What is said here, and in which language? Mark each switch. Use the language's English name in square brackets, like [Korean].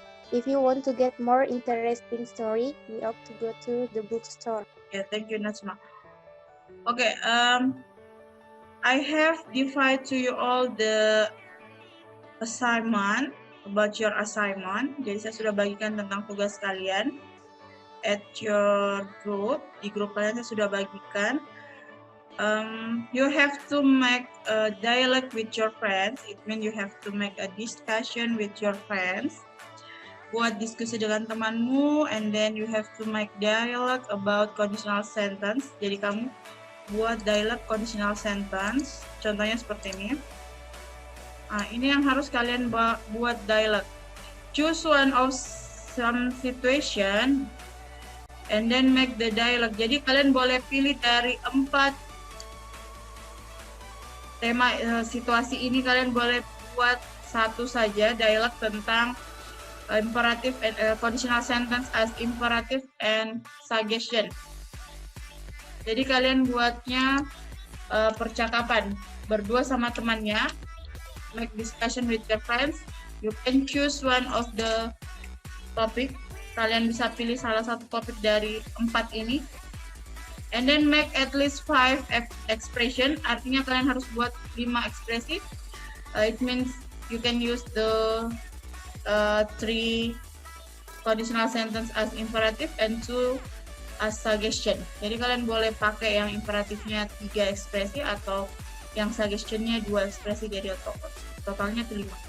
[English] If you want to get more interesting story, you ought to go to the bookstore. Yeah, thank you, Najma. Okay, I have divided to you all the assignment about your assignment. [Indonesian] Jadi saya sudah bagikan tentang tugas kalian [English] at your group. [Indonesian] Di grup kalian saya sudah bagikan. [English] You have to make a dialogue with your friends. It means you have to make a discussion with your friends. [Indonesian] Buat diskusi dengan temanmu, [English] and then you have to make dialogue about conditional sentence. [Indonesian] Jadi kamu buat dialogue conditional sentence. Contohnya seperti ini. Nah, ini yang harus kalian buat dialogue. [English] Choose one of some situation and then make the dialogue. [Indonesian] Jadi kalian boleh pilih dari 4 tema situasi ini, kalian boleh buat satu saja dialog tentang imperative and conditional sentence as imperative and suggestion. Jadi kalian buatnya percakapan berdua sama temannya, [English] make discussion with your friends. You can choose one of the topic. [Indonesian] Kalian bisa pilih salah satu topik dari 4 ini. [English] And then make at least 5 expression. [Indonesian] Artinya kalian harus buat 5 ekspresi. [English] It means you can use the 3 conditional sentence as imperative and 2 as suggestion. [Indonesian] Jadi kalian boleh pakai yang imperatifnya 3 ekspresi atau yang suggestionnya 2 ekspresi, jadi totalnya 5.